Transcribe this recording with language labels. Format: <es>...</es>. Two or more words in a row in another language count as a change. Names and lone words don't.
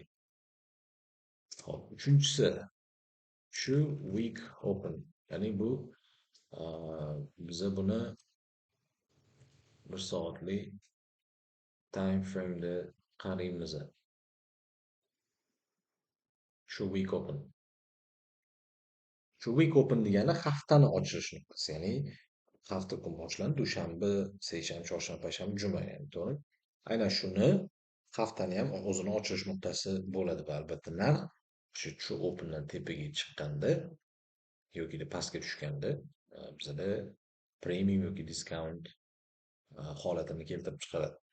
<uz>Hop, uchinchisi shu</uz> <en>week open,</en> <uz>ya'ni bu a, biza buni 1 soatlik</uz> <en>time frame'da</en> <uz>qaraymiz.</uz> <en>Shu week open.</en> <uz>Shu</uz> <en>week open</en> <uz>degani haftani ochilish nuqtasi, ya'ni hafta kun boshlandi, dushanba, seshanba, chorshanba, payshanba, juma, ya'ni to'g'ri. Aynan shuni haftani ham o'zini ochilish nuqtasi bo'ladi va albatta narx shu opendan tepaga chiqqanda yoki pastga tushganda bizada premium yoki discount holatini keltirib chiqaradi.</uz>